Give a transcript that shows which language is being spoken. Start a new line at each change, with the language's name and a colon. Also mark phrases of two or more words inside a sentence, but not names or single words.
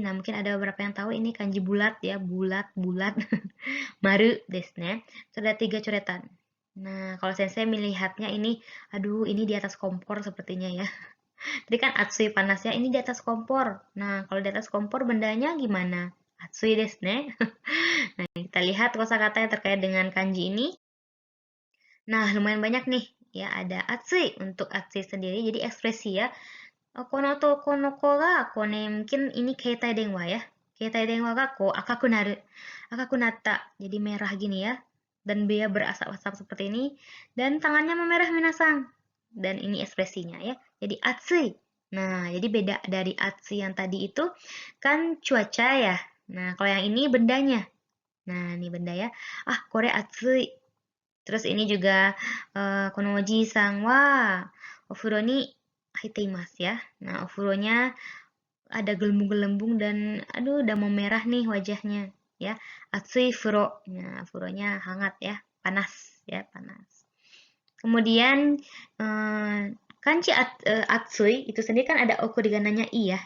Indonesian: Nah, mungkin ada beberapa yang tahu ini kanji bulat ya, bulat
Japanese: 丸ですね.
Indonesian: Terus ada 3 coretan. Nah, kalau sensei melihatnya ini, aduh ini di atas kompor sepertinya ya. Tadi kan atsui panasnya, ini di atas kompor. Nah, kalau di atas kompor bendanya gimana?
Japanese: 熱いですね.
Indonesian: Nah, kita lihat kosakata yang terkait dengan kanji ini. Nah, lumayan banyak nih. Ya, ada atsui untuk atsui sendiri, jadi ekspresi ya.
Japanese: このとこのこが、こね
Indonesian: mungkin ini
Japanese: 携帯電話 ya. 携帯電話がこ赤くなる。赤くなった.
Indonesian: Jadi merah gini ya. Dan dia berasap-asap seperti ini. Dan tangannya memerah minasang. Dan ini ekspresinya ya. Jadi atsui. Nah, jadi beda dari atsui yang tadi itu kan cuaca ya. Nah, kalau yang ini bendanya. Nah, ini benda ya.
Japanese: これ熱い.
Indonesian: Terus ini juga
Japanese: このじさんはお風呂に入っています ya.
Indonesian: Nah, ofuronya ada gelembung-gelembung dan aduh udah mau merah nih wajahnya ya.
Japanese: 熱い風呂.
Indonesian: Nah, furonya hangat ya, panas ya, panas. Kemudian kanji atsui itu sendiri kan ada okurigananya i ya.